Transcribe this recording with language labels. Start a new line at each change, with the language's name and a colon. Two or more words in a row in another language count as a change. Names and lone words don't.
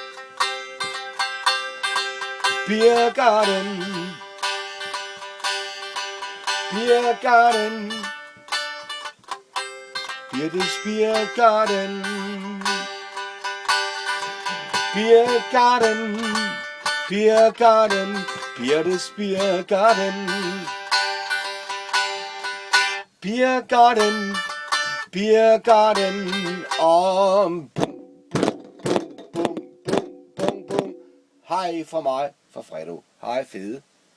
German: Biergarten, Biergarten, Birtes Biergarten. Biergarten, Biergarten, Birtes Biergarten. Biergarten, Biergarten, bum, bum, bum, bum, bum.
Danish: Hej fra mig, fra Fredo. Hej fede.